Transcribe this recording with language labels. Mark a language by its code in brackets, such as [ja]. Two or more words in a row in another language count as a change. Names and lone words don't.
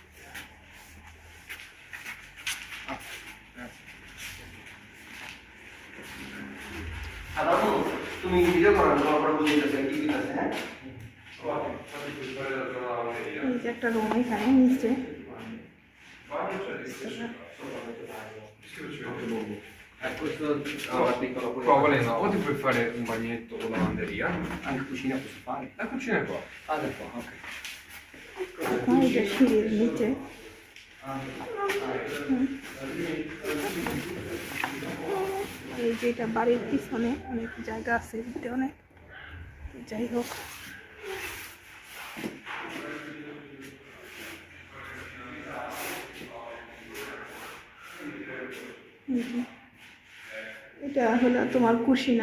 [bn] তুমি ভিডিও করো না, পরে বুঝিতেছে কি কইতাছে। হ্যাঁ, এই যে একটা রুম এখানে নিচে। [it] Prova no, o ti puoi fare un bagnetto o lavanderia. anche cucina posso fare. La cucina è qua. Ah, da qua, ok. [bn] এটা সিঁড়ির নিচে। এই যে এটা বাড়ির পিছনে অনেক জায়গা আছে, এদিকে অনেক। যাই হোক, এটা হলো তোমার কুশিনা।